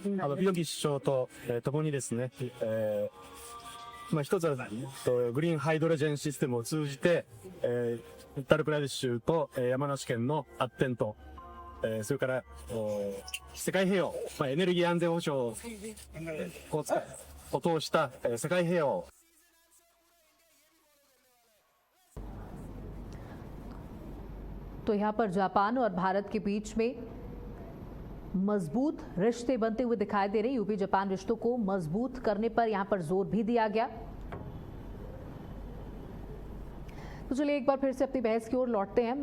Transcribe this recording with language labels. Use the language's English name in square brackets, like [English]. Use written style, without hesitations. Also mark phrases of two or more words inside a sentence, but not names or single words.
[Japanese] ヨギ首相と共にですね、一つはグリーンハイドロジェンシステムを通じて、ウッタルプラデシュ州と山梨県の発展と、それから世界平和、エネルギー安全保障を通した世界平和を [Hindi] तो यहाँ पर जापान और भारत के बीच में मजबूत रिश्ते बनते हुए दिखाई दे रहे हैं। यूपी जापान रिश्तों को मजबूत करने पर यहाँ पर जोर भी दिया गया। तो चलिए एक बार फिर से अपनी बहस की ओर लौटते हैं।